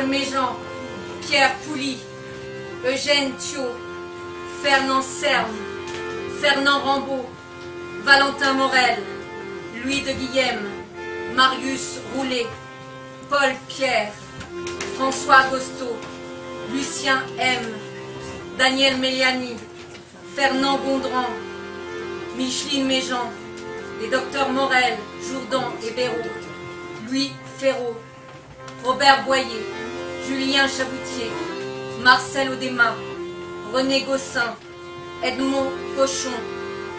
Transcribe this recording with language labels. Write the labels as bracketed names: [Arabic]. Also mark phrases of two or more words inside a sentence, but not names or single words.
[French] Méjean, Pierre Pouly, Eugène Thiot, Fernand Serme, Fernand Rambaud, Valentin Morel, Louis de Guillem, Marius Roulet, Paul Pierre, François Gosto, Lucien M, Daniel Méliani, Fernand Gondran, Micheline Méjean, les docteurs Morel, Jourdan et Béraud, Louis Ferraud, Robert Boyer, Julien Chaboutier, Marcel Audéma, René Gossin, Edmond Cochon,